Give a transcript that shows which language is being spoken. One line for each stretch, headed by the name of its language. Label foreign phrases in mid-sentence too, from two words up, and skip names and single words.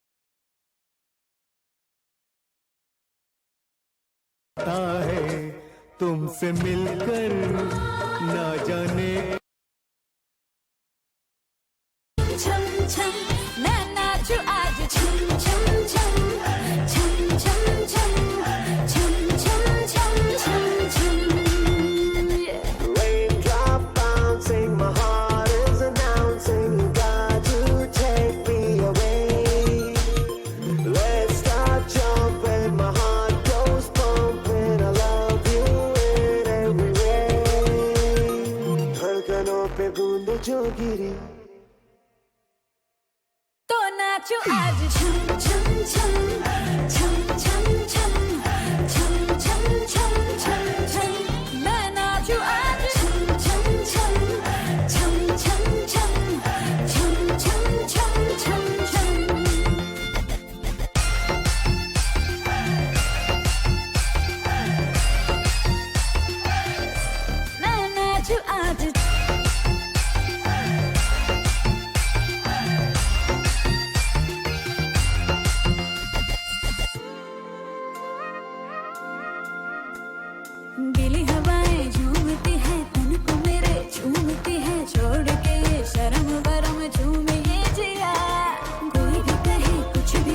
Hindi: है तुमसे मिलकर ना जाने छम छम मैं नाचूं आज छम छम छम छम छम छम छम छम छम छम छम
English: Raindrop bouncing, my heart is announcing, you got to take me away. Let's start jumping, my heart goes pumping, I love you in every way.
Hindi: धड़कनों पे बूंद जो गिरी तो नाचूं आज छम छम छम छम छम छम छम छम छम छम छम मैं नाचूं आज छम छम छम छम छम छम छम छम छम छम छम मैं नाचूं आज गीली हवाएं झूमती है तन को मेरे झूमती है छोड़ के ये शर्म वरम झूमे ये जिया कोई भी कहे कुछ भी